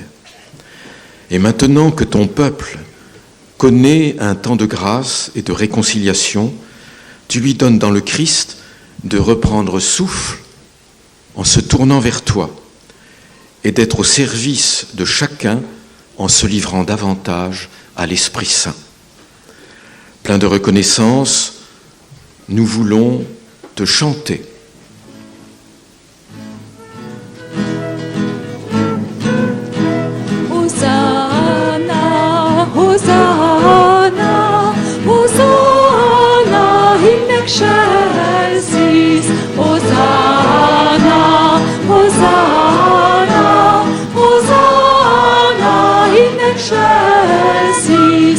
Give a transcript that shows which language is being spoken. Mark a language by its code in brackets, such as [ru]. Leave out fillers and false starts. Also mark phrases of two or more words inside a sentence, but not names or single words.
[fr] Et maintenant que ton peuple connaît un temps de grâce et de réconciliation, tu lui donnes dans le Christ de reprendre souffle en se tournant vers toi et d'être au service de chacun en se livrant davantage à l'Esprit Saint. Plein de reconnaissance, nous voulons te chanter. [la] Hosanna, Hosanna, Hosanna in excelsis. Hosanna, Hosanna, Hosanna in excelsis.